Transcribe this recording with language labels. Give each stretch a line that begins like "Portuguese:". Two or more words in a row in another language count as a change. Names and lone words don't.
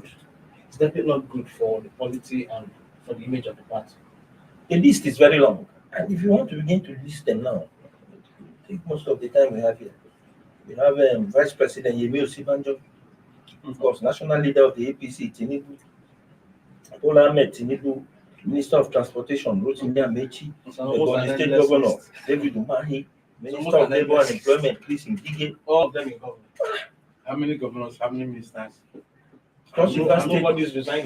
English: It's definitely not good for the polity and for the image of the party. The list is very long. And if you want to begin to list them now, I think most of the time we have here. We have Vice President Yemi Osibanjo, of course, national leader of the APC, Tinubu, Bola Ahmed Tinubu, Minister of Transportation, Rotimi Amechi, the State Governor, David Umahi, Minister of Labour and Employment, Chris Ngige. All of them in government. How many governors, how many ministers? Nobody is resigning.